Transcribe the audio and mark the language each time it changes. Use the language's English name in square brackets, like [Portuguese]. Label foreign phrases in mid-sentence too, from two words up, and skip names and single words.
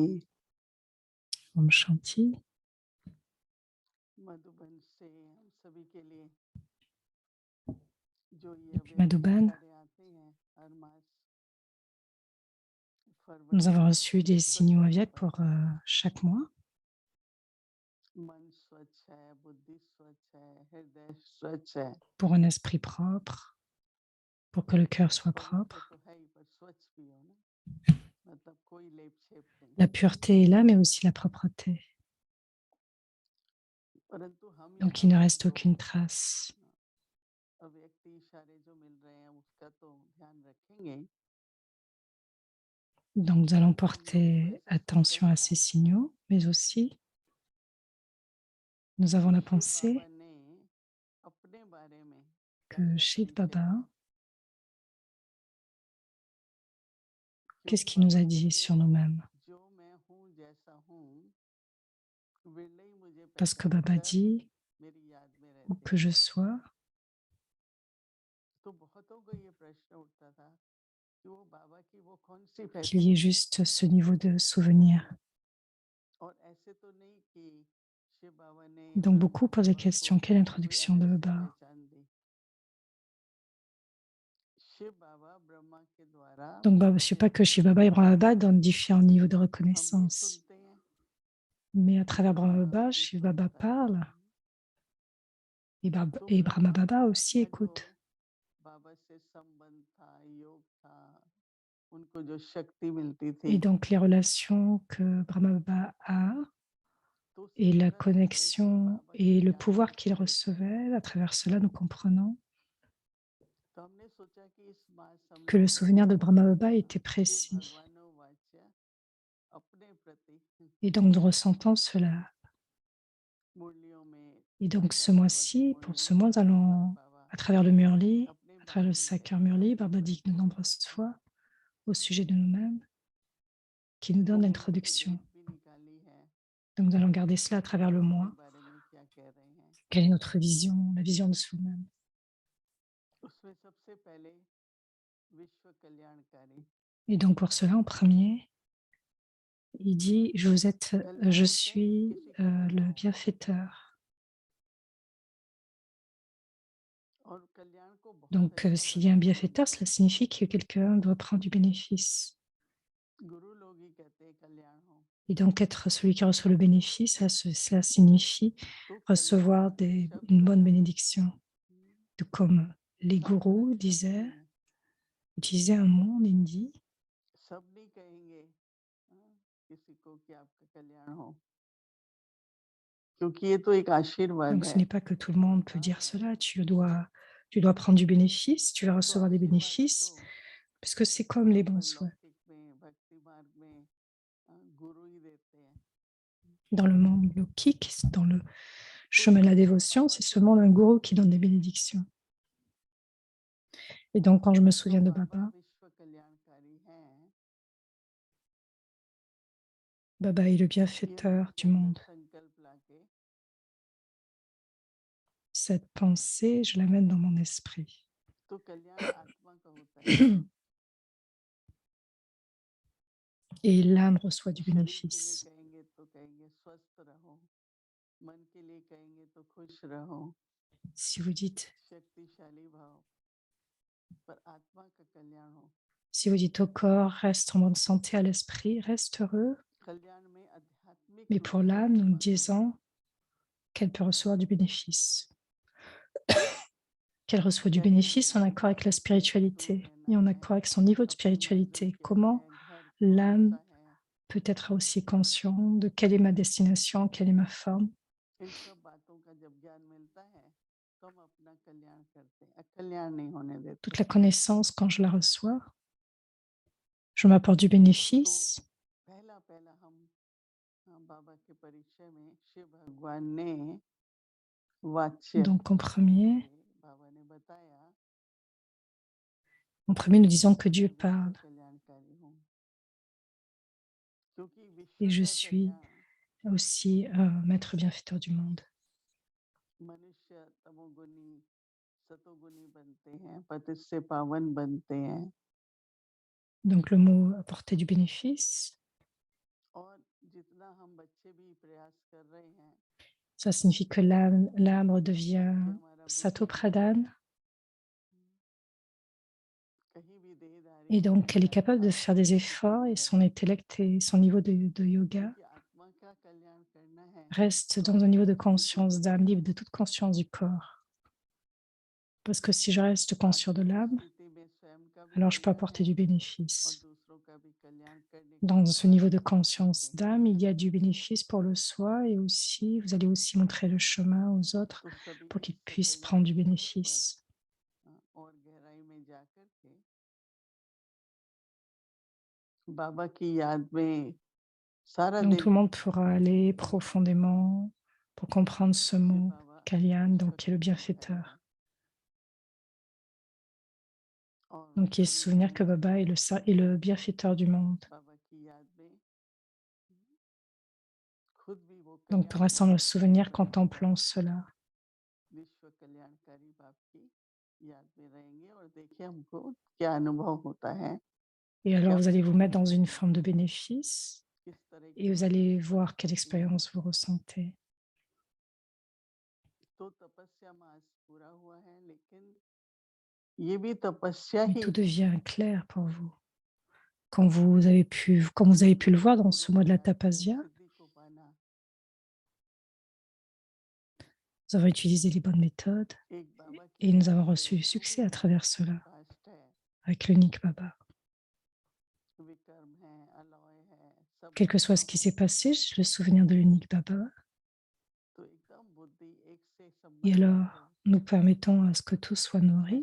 [Hindi] ओम् शान्ति. मधुबन से हम सभी के लिए जो ये [French] Depuis [Hindi] अव्यक्त Madhuban, इशारे आते हैं हर मास [French] nous [Hindi] फरवरी [French] avons [Hindi] में [French] reçu des [Hindi] स्वच्छ [French] signaux aviaques [Hindi] पर [French] pour chaque mois. [Hindi] मन स्वच्छ है, बुद्धि स्वच्छ है, हृदय स्वच्छ है। [French] Pour un esprit propre, pour que le cœur soit [Hindi] पवित्र [French] propre. [Hindi] तो है ही पर स्वच्छ भी हो ना, मतलब कोई लेप छेप नहीं। [French] La pureté est là, mais aussi la propreté. [Hindi] परंतु हम [French] Donc, [Hindi] यहाँ [French] il ne [Hindi] पर [French] reste [Hindi] जो [French] aucune trace. [Hindi] अव्यक्त इशारे जो मिल रहे हैं उसका तो ध्यान रखेंगे ही। [French] Donc, nous allons [Hindi] परंतु लोगों को [French] porter [Hindi] ऐसा [French] attention [Hindi] संकल्प [French] à [Hindi] था [French] ces signaux, mais aussi, nous avons [Hindi] कि [French] la [Hindi] शिव बाबा [French] pensée [Hindi] ने अपने बारे में क्या [French] que [Hindi] क्या [French] Shiv [Hindi] परिचय [French] Baba, [Hindi] दिया। [French] qu'est-ce [Hindi] क्योंकि [French] qu'il nous [Hindi] बाबा [French] a dit [Hindi] कहते [French] sur [Hindi] हैं [French] nous-mêmes? [Hindi] जो मैं हूँ जैसा हूँ वे ही मुझे [French] Parce que [Hindi] पहचान [French] Baba [Hindi] कर [French] dit, [Hindi] मेरी याद में [French] où [Hindi] रहते [French] que [Hindi] हैं। [French] je sois, [Hindi] तो बहुतों को ये प्रश्न उठता था कि वो बाबा की वो कौन सी [French] qu'il y ait [Hindi] पहचान है। [French] juste ce niveau de souvenir. [Hindi] और ऐसे तो नहीं कि शिव बाबा ने [French] Donc, beaucoup [Hindi] ब्रह्मा [French] posent la [Hindi] बाबा को [French] question, quelle [Hindi] कोई [French] introduction de [Hindi] अलग सी [French] Baba? [Hindi] पहचान दी। शिव बाबा ब्रह्मा के द्वारा [French] Donc, je ne sais [Hindi] बोलते [French] pas [Hindi] हैं, [French] que Shiv Baba et Brahma Baba donnent différents niveaux de [Hindi] हम भी [French] reconnaissance. [Hindi] सुनते हैं [French] Mais à travers [Hindi] और [French] Brahma [Hindi] बाबा [French] Baba, [Hindi] भी [French] Shiv Baba [Hindi] सुनता है। [French] parle [Hindi] तो [French] et Brahma [Hindi] ब्रह्मा [French] Baba [Hindi] बाबा [French] aussi [Hindi] का जो [French] écoute. [Hindi] बाबा से संबंध था, योग था, उनको जो शक्ति मिलती थी, [French] Et donc, les relations que Brahma Baba a [Hindi] तो उससे [French] et la [Hindi] पता चलता है कि [French] connexion [Hindi] बाबा [French] et [Hindi] की [French] le [Hindi] याद [French] pouvoir qu'il [Hindi] कितनी थी। [French] recevait, à travers cela, nous comprenons [Hindi] तो हमने सोचा कि इस मास हम [French] que le [Hindi] लोग [French] souvenir de Brahma Baba était [Hindi] शिव [French] précis. [Hindi] भगवानो वाच्य अपने प्रति [French] Et donc, nous ressentons cela. [Hindi] मुरलियों में [French] Et donc, ce [Hindi] 4 बाबा की [French] mois-ci, pour [Hindi] मुरलियों [French] ce mois, [Hindi] में [French] nous [Hindi] बार बार [French] allons, [Hindi] बाबा [French] à travers le Murli, [Hindi] अपने [French] à travers [Hindi] बारे [French] le [Hindi] में [French] Sacre [Hindi] बताते [French] Murli, [Hindi] हैं, [French] Baba dit de nombreuses fois au sujet de nous-mêmes, qui nous [Hindi] तो [French] donne [Hindi] मोहिनी की [French] l'introduction. [Hindi] डेट भी निकाली है [French] Donc, nous allons garder cela à [Hindi] कि [French] travers le [Hindi] हम अपने [French] mois. [Hindi] बारे में क्या कह रहे हैं। [French] Quelle est notre vision, la vision de soi-même? [Hindi] उसमें सबसे पहले विश्व कल्याणकारी [French] Et donc, pour cela, en premier, il dit, [Hindi] कल्याण [French] je [Hindi] होता है कि [French] suis [Hindi] किसी का भला [French] le [Hindi] हो, [French] bienfaiteur. [Hindi] और कल्याण को बहुत [French] Donc, [Hindi] अच्छा [French] s'il y a un [Hindi] बनाना [French] bienfaiteur, [Hindi] बनता [French] cela [Hindi] है। [French] signifie que quelqu'un doit prendre du bénéfice. [Hindi] गुरु लोग ही कहते हैं कल्याण हो, [French] Et donc, être celui qui reçoit le bénéfice, cela signifie [Hindi] तो [French] recevoir [Hindi] कल्याण शब्द [French] une bonne [Hindi] है, [French] bénédiction. Tout comme les [Hindi] अपना [French] gourous [Hindi] शब्द [French] disaient, [Hindi] नहीं है। [French] utiliser un mot en hindi. [Hindi] सब नहीं कहेंगे किसी को कि आपका कल्याण हो, क्योंकि ये तो एक आशीर्वाद [French] Donc, ce [Hindi] है। [French] n'est pas que tout le monde peut dire cela. Tu dois prendre du bénéfice, tu vas [Hindi] तो [French] recevoir des [Hindi] आशीर्वाद [French] bénéfices, [Hindi] तो [French] puisque c'est comme les bons souhaits. [Hindi] लौकिक में भक्ति मार्ग में गुरु ही देते हैं। [French] Dans le monde lokique, dans le [Hindi] तो [French] chemin de la [Hindi] जब [French] dévotion, [Hindi] बाबा [French] c'est [Hindi] के [French] seulement un gourou qui donne des bénédictions. Et donc, quand je me [Hindi] तो [French] souviens de [Hindi] बाबा [French] Baba, [Hindi] विश्व कल्याणकारी हैं, [French] Baba est le [Hindi] ये [French] bienfaiteur [Hindi] मन के [French] du [Hindi] अंदर [French] monde. [Hindi] संकल्प लाके [French] Cette pensée, je l'amène dans mon esprit. [Hindi] तो कल्याण आत्मा का होता है। [French] Et l'âme reçoit du [Hindi] शरीर के लिए [French] bénéfice. [Hindi] कहेंगे तो कहेंगे स्वस्थ रहो, मन के लिए कहेंगे तो खुश रहो, [French] Si vous dites, [Hindi] शक्तिशाली भाव, पर आत्मा का कल्याण हो। [French] si vous dites au corps, reste en bonne santé, à l'esprit, reste heureux. [Hindi] कल्याण में आध्यात्मिक [French] Mais [Hindi] रूप [French] pour [Hindi] से [French] l'âme, nous [Hindi] आत्मा को [French] disons qu'elle peut recevoir du bénéfice. Qu'elle reçoit du bénéfice en accord avec la spiritualité et en accord avec son niveau de spiritualité. Comment l'âme peut être aussi conscient de quelle est ma destination, quelle est ma forme. [Hindi] इन सब बातों का जब ज्ञान मिलता है तो हम अपना कल्याण करते हैं, अकल्याण नहीं होने देते। [French] Toute la connaissance, quand je la reçois, je m'apporte du [Hindi] तो [French] bénéfice. [Hindi] पहला पहला हम बाबा के परिचय में शिव भगवान ने वाच्य [French] Donc en premier, [Hindi] बाबा ने बताया [French] nous disons que [Hindi] मैं [French] Dieu [Hindi] विश्व [French] parle [Hindi] कल्याणकारी हूँ, क्योंकि विश्व [French] et je [Hindi] का [French] suis [Hindi] कल्याण [French] aussi maître bienfaiteur du monde. [Hindi] मनुष्य तमोगुनी सतोगुनी बनते हैं, पतित से पावन बनते हैं। [French] Donc le mot apporter du bénéfice, [Hindi] और जितना हम बच्चे भी प्रयास कर रहे हैं, [French] ça signifie que l'âme redevient [Hindi] कि हमारा [French] Sato [Hindi] बुद्धि [French] Pradhan [Hindi] कहीं भी देहधारी [French] et [Hindi] होने [French] donc elle est [Hindi] जाए, [French] capable de faire [Hindi] आत्मा [French] des [Hindi] की स्थिति [French] efforts [Hindi] में [French] et son [Hindi] रहे, [French] intellect et son niveau de yoga [Hindi] क्योंकि आत्मा का कल्याण करना है [French] reste [Hindi] तो [French] dans un niveau de [Hindi] आत्मा की [French] conscience [Hindi] स्थिति [French] d'âme, [Hindi] में [French] libre de toute conscience du corps. Parce que si je reste conscient de [Hindi] आत्मिक [French] l'âme, [Hindi] स्थिति में स्वयं का भी [French] alors je peux [Hindi] कल्याण [French] apporter [Hindi] है [French] du [Hindi] और [French] bénéfice. [Hindi] दूसरों का भी कल्याण करने का [French] Dans [Hindi] हम [French] ce niveau de [Hindi] साधन बन [French] conscience [Hindi] सकते हैं। [French] d'âme, il y a du bénéfice pour le soi et aussi, vous allez aussi montrer le chemin aux autres [Hindi] तो सभी [French] pour qu'ils [Hindi] विश्व [French] puissent prendre du [Hindi] कल्याण के ऊपर [French] bénéfice. [Hindi] और गहराई में जाकर के बाबा की याद में सारा [French] Donc tout le [Hindi] दिन [French] monde pourra aller profondément pour comprendre ce [Hindi] कि [French] mot, [Hindi] बाबा [French] Kalyan, [Hindi] विश्व [French] donc qui est le [Hindi] कल्याणकारी [French] bienfaiteur. [Hindi] है और [French] Donc qui est se [Hindi] सभी [French] souvenir que [Hindi] हम [French] Baba est le bienfaiteur du monde. [Hindi] बाबा की याद में खुद भी वो [French] Donc pour [Hindi] कल्याण [French] l'instant, le souvenir, [Hindi] करने का [French] contemplant cela. [Hindi] विश्व कल्याणकारी बाप की याद में रहेंगे और देखिए हमको क्या अनुभव होता है, [French] Et [Hindi] क्या [French] alors vous allez vous mettre dans une [Hindi] परिवर्तन [French] forme de bénéfice [Hindi] किस तरह [French] et [Hindi] की [French] vous allez [Hindi] स्थिति [French] voir quelle [Hindi] बनती है। [French] expérience vous ressentez. [Hindi] तो तपस्या मास पूरा हुआ है, लेकिन ये भी तपस्या [French] Mais [Hindi] ही [French] tout devient clair pour vous. Comme vous avez pu le voir dans ce mois de la tapasya, [Hindi] सिद्धि को पाना [French] nous avons utilisé les bonnes méthodes [Hindi] एक बाबा [French] et [Hindi] की [French] nous [Hindi] याद [French] avons [Hindi] से [French] reçu du [Hindi] जो भी [French] succès à [Hindi] हमारा [French] travers cela [Hindi] पास्ट है, [French] avec l'unique Baba. [Hindi] विक्रम है, अलॉय है, सब [French] Quel que soit [Hindi] अच्छा [French] ce qui [Hindi] हो [French] s'est passé, j'ai le souvenir de l'unique Baba. [Hindi] तो एकदम बुद्धि एक से [French] Et [Hindi] संबंधित [French] alors, [Hindi] हो। [French] nous permettons à ce que tout soit nourri.